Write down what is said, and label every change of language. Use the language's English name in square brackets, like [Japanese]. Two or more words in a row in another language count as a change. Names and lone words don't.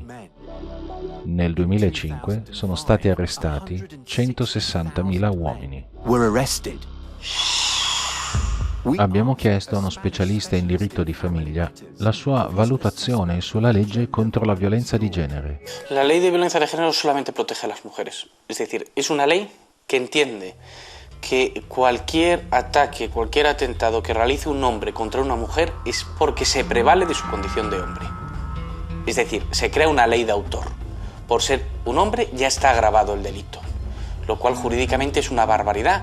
[Italian] Nel 2005 sono stati arrestati 160.000 uomini. Abbiamo chiesto a uno specialista in diritto di famiglia la sua valutazione sulla legge contro la violenza di genere. [Spanish] La ley de violencia de género solamente protege a las mujeres. Es decir, es una ley que entiende que cualquier ataque, cualquier atentado que realice un hombre contra una mujer es porque se prevale de su condición de hombre. Es decir, se crea una ley de autor. Por ser un hombre ya está agravado el delito, lo cual jurídicamente es una barbaridad.